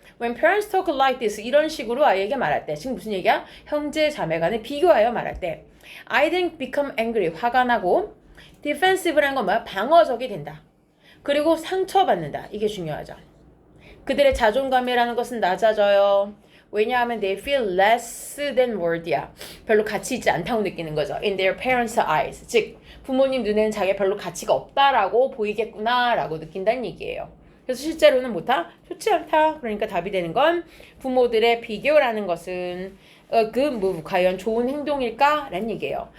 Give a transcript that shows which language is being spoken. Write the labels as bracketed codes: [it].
[en] When parents talk like this [ko] 이런 식으로 아이에게 말할 때 지금 무슨 얘기야? 형제 자매 간에 비교하여 말할 때 아이들은 [en] become angry [ko] 화가 나고 defensive라는 건 뭐야? 방어적이 된다. 그리고 상처받는다. 이게 중요하죠. 그들의 자존감이라는 것은 낮아져요. 왜냐하면 [en] they feel less than worthy야. [ko] 별로 가치 있지 않다고 느끼는 거죠. [en] In their parents' eyes. [ko] 즉 부모님 눈에는 자기가 별로 가치가 없다라고 보이겠구나 라고 느낀다는 얘기예요. 그래서 실제로는 뭐다? 좋지 않다. 그러니까 답이 되는 건 부모들의 비교라는 것은 과연 좋은 행동일까? 라는 얘기예요.